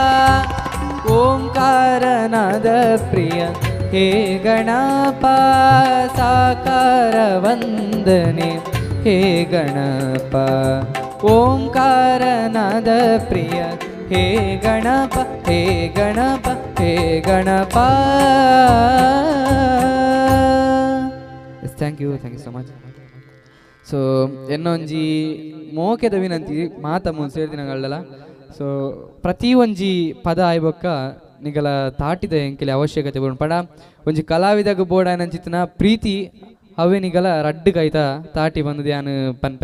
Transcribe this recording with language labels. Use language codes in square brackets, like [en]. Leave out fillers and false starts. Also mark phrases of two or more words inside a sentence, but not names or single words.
[kn] ಓಂಕಾರನಾದ ಪ್ರಿಯ ಹೇ ಗಣಪ ಸಾಕಾರ ವಂದನೆ ಹೇ ಗಣಪ. ಓಂಕಾರನಾದ ಪ್ರಿಯ ಹೇ ಗಣಪ ಹೇ ಗಣಪ ಹೇ ಗಣಪ. [en] Thank you so much. [tcy] ಸೊ ಎನ್ನೊಂಜಿ ಮೋಕೆದ ವಿನಂತಿ ಮಾತ ಮುಂದೆ ಸೇರ್ದಿನಗಳಲ್ಲ. ಸೊ ಪ್ರತಿ ಒಂಜಿ ಪದ ಆಯ್ಬೊಕ್ಕ ನಿಗಲ ತಾಟಿದ ಎಂಕೆಲೆ ಅವಶ್ಯಕತೆ ಬೋಡು ಪಂಡ ಒಂಜಿ ಕಲಾವಿದಾಗ ಬೋಡ ನಂಚಿತ್ತಿನ ಪ್ರೀತಿ ಅವೇ ನಿಗಲ ರಡ್ಡುಗೈತ ತಾಟಿ ಬಂದದ್ದು ಯಾನು ಪನ್ಪೆ.